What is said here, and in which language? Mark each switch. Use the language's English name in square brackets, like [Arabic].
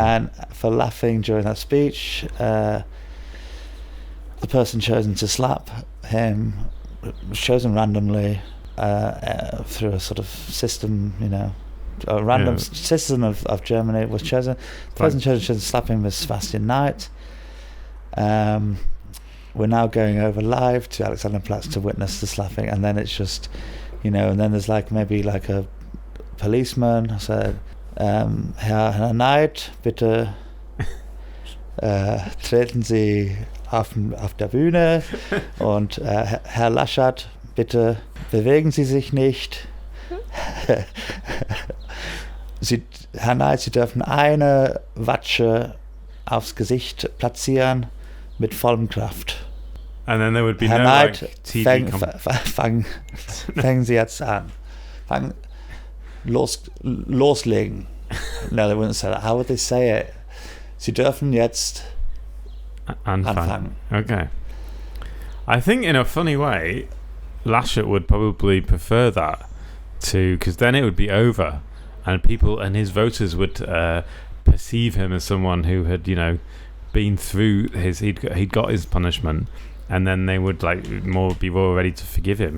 [English] And for laughing during that speech, the person chosen to slap him was chosen randomly through a sort of system, a random system of Germany was chosen. The person chosen to slap him was Sebastian Knight. We're now going over live to Alexanderplatz to witness the slapping, and then it's just, and then there's maybe a policeman said, [German] Herr Knight, bitte treten Sie auf der Bühne und Herr Laschet, bitte bewegen Sie sich nicht. Herr Knight, Sie dürfen eine Watsche aufs Gesicht platzieren mit vollem Kraft. [English] And then there would be [German] Herr [English] no [German] Knight, [English] TV [German] fangen Sie jetzt an. Loslegen. [English] No, they wouldn't say that. How would they say it? [German] Sie dürfen jetzt anfangen. [English] Okay. I think in a funny way, Laschet would probably prefer that because then it would be over, and people and his voters would perceive him as someone who had, been through he'd got his punishment, and then they would be more ready to forgive him.